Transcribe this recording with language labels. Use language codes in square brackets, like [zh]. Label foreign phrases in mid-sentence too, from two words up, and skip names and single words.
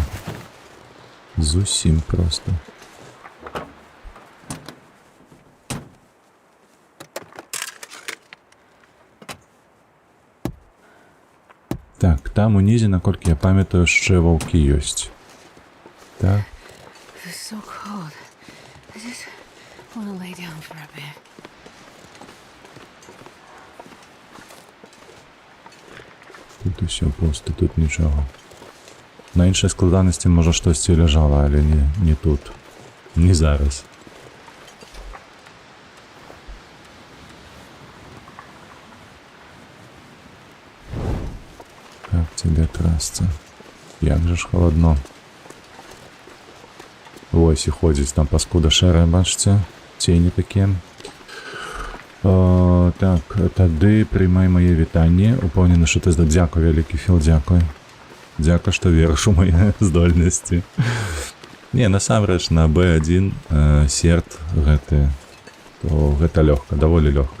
[be] Зусім проста. Так, там унізе, наколькі я памятаю, яшчэ ваўкі ёсць. Так. [en] It's so cold. I just want to lay down for a bit. [be] Тут усё пусто, тут нічого. На іншай складанасці, можа, штосьці ляжала, але не тут. Не зараз. [ru] Как тебе трасца? [uk] Як же ж холодно. Ось і [be] ходзіць там паскуда шэрая, бачыце? Цені такія. Так, тады прымай мае вітанні. Упэўнены, што ты здаў. Дзякуй, вялікі Філ, дзякуй. Дзякуй, што верыш у мае здольнасці. Не, насамрэч, на Б1 серд гэты, то гэта лёгка, даволі лёгка.